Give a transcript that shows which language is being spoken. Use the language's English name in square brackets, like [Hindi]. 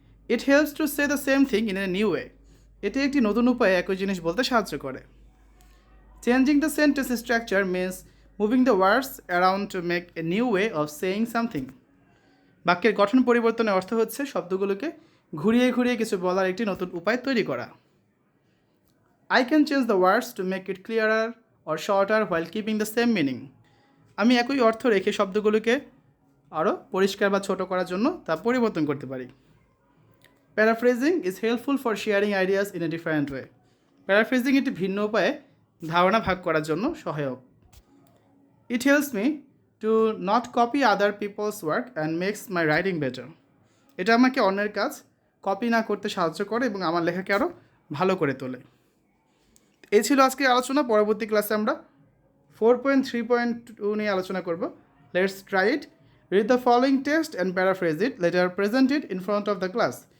[English] It helps to say the same thing in a new way. [Bangla] এটি একটি নতুন উপায়ে একই জিনিস বলতে সাহায্য করে। [English] Changing the sentence structure means moving the words around to make a new way of saying something. [Bangla] বাক্যের গঠন পরিবর্তনের অর্থ হচ্ছে শব্দগুলোকে ঘুরিয়ে ঘুরিয়ে কিছু বলার একটি নতুন উপায় তৈরি করা। [English] I can change the words to make it clearer or shorter while keeping the same meaning. [Bangla] আমি একই অর্থ রেখে শব্দগুলোকে আরও পরিষ্কার বা ছোট করার জন্য তা পরিবর্তন করতে পারি। [English] Paraphrasing is helpful for sharing ideas in a different way. [Bangla] Paraphrasing একটি ভিন্ন উপায়ে ধারণা ভাগ করার জন্য সহায়ক। [English] It helps me to not copy other people's work and makes my writing better. [Bangla] এটা আমাকে অন্যের কাজ কপি না করতে সাহায্য করে এবং আমার লেখাকে আরও ভালো করে তোলে। এই ছিল আজকের আলোচনা। পরবর্তী ক্লাসে আমরা 4.3.2 নিয়ে আলোচনা করব। [English] Let's try it. Read the following text and paraphrase it, later present it in front of the class.